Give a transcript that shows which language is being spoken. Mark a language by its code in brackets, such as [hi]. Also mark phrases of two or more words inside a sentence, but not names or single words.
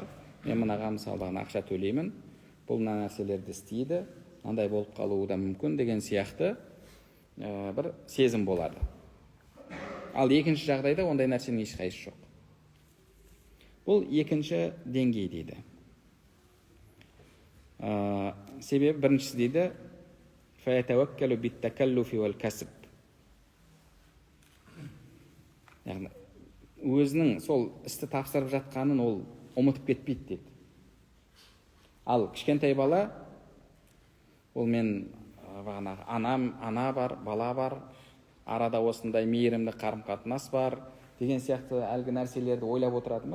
[kk] Мен мынаға мысалы ақша төлеймін, бұл мына нәрселерді істейді, мынандай болып қалуы да мүмкін деген сияқты бір сезім болады. Ал екінші жағдайда ондай нәрсенің ешқайсысы жоқ. Бұл екінші деңгей дейді. Себебі біріншісі дейді [ar] فَيَتَوَكَّلُ بِالتَّكَلُّفِ وَالْكَسْبِ. [kk] Яғни өзінің сол істі тапсырып жатқанын ол ұмытып кетпейді дейді. Ал кішкентай бала, ол мен бағанағы ана бар, бала бар, арада осындай мейірімді қарым-қатынас бар деген сияқты әлгі нәрселерді ойлап отырады ма?